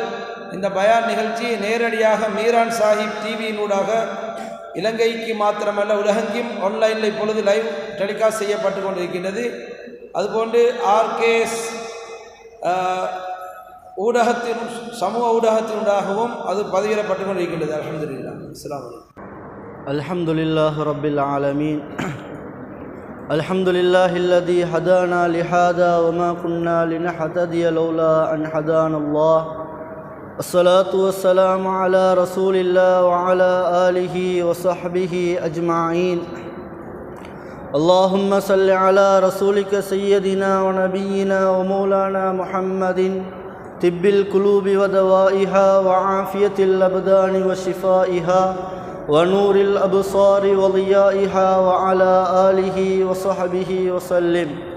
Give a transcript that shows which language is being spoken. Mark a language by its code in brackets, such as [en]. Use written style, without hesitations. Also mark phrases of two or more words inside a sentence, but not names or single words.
[ta] இந்த பயான் நிகழ்ச்சி நேரடியாக மீரான் சாஹிப் டிவியினூடாக இலங்கைக்கு மாத்திரமல்ல உலகெங்கும் ஆன்லைனில் இப்பொழுது [en] live telecast [ta] செய்யப்பட்டு கொண்டிருக்கின்றது. அதுபோன்று ஆர்கேஎஸ் ஊடகத்தின் சமூக ஊடகத்தினூடாகவும் அது பதிவிடப்பட்டு கொண்டிருக்கின்றது. [ar] الحمد لله. السلام عليكم. الحمد لله رب العالمين. الحمد لله الذي هدانا لهذا وما كنا لنهتدي لولا أن هدانا الله. الصلاة والسلام على رسول الله وعلى آله وصحبه أجمعين. اللهم صل على رسولك سيدنا ونبينا ومولانا محمد طب القلوب ودوائها وعافية الأبدان وشفائها ونور الأبصار وضيائها وعلى آله وصحبه وسلم.